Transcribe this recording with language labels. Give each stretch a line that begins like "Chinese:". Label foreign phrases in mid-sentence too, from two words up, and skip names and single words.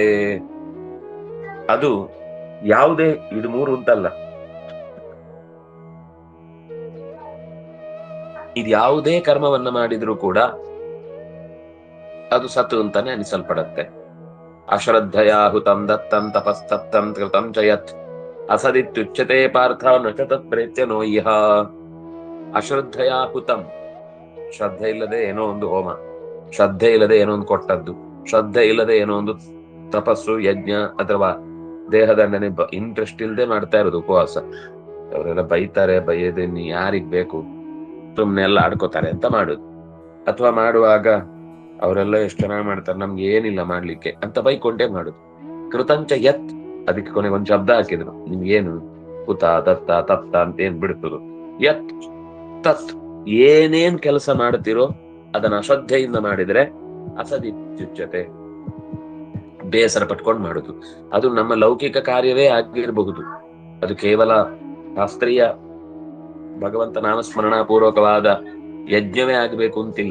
Kannada: ಅದು ಯಾವುದೇ, ಇದು ಮೂರು ಅಂತಲ್ಲ, ಇದು ಯಾವುದೇ ಕರ್ಮವನ್ನ ಮಾಡಿದ್ರೂ ಕೂಡ ಅದು ಸತ್ತು ಅಂತಾನೆ ಅನಿಸಲ್ಪಡತ್ತೆ.
Sanskrit: ಅಶ್ರದ್ಧಯಾ ಹುತಂ ದತ್ತಂ ತಪಸ್ತಪ್ತಂ ಕೃತಂ ಚಯತ್ ಅಸದಿತ್ಯುಚ್ಯತೆ ಪಾರ್ಥ ನ ಚ ತತ್ ಪ್ರೇತ್ಯ ನೋ ಇಹ. ಅಶ್ರದ್ಧಯಾ ಹುತಂ,
Kannada: ಶ್ರದ್ಧೆ ಇಲ್ಲದೆ ಏನೋ ಒಂದು ಹೋಮ, ಶ್ರದ್ಧೆ ಇಲ್ಲದೆ ಏನೋ ಒಂದು ಕೊಟ್ಟದ್ದು, ಶ್ರದ್ಧೆ ಇಲ್ಲದೆ ಏನೋ ಒಂದು ತಪಸ್ಸು ಯಜ್ಞ ಅಥವಾ ದೇಹದಂಡನೆ ಇಂಟ್ರೆಸ್ಟ್ ಇಲ್ಲದೆ ಮಾಡ್ತಾ ಇರೋದು ಉಪವಾಸ. ಅವರೆಲ್ಲ ಬೈತಾರೆ, ಬೈಯೋದನ್ನ ಯಾರಿಗ್ ಬೇಕು, ಸುಮ್ನೆ ಎಲ್ಲ ಆಡ್ಕೋತಾರೆ ಅಂತ ಮಾಡುದು. ಅಥವಾ ಮಾಡುವಾಗ ಅವರೆಲ್ಲ ಎಷ್ಟು ಚೆನ್ನಾಗಿ ಮಾಡ್ತಾರೆ, ನಮ್ಗೆ ಏನಿಲ್ಲ ಮಾಡ್ಲಿಕ್ಕೆ ಅಂತ ಬೈಕೊಂಡೇ ಮಾಡುದು.
Sanskrit: ಕೃತಂಚ ಯತ್,
Kannada: ಅದಕ್ಕೆ ಕೊನೆಗೆ ಒಂದು ಶಬ್ದ ಹಾಕಿದ್ರು, ನಿಮ್ಗೇನು
Sanskrit: ಹುತ ದತ್ತ ತತ್ತ
Kannada: ಅಂತ ಏನ್ ಬಿಡ್ತದು,
Sanskrit: ಯತ್ ತತ್,
Kannada: ಏನೇನ್ ಕೆಲಸ ಮಾಡ್ತಿರೋ ಅದನ್ನ ಅಶ್ರದ್ಧೆಯಿಂದ ಮಾಡಿದ್ರೆ ಅಸದಿತ್ಯುಚ್ಯತೆ, ಬೇಸರ ಪಟ್ಕೊಂಡು ಮಾಡುದು. ಅದು ನಮ್ಮ ಲೌಕಿಕ ಕಾರ್ಯವೇ ಆಗಿರಬಹುದು, ಅದು ಕೇವಲ ಶಾಸ್ತ್ರೀಯ ಭಗವಂತ ನಾಮಸ್ಮರಣ ಪೂರ್ವಕವಾದ ಯಜ್ಞವೇ ಆಗ್ಬೇಕು ಅಂತಿಲ್ಲ.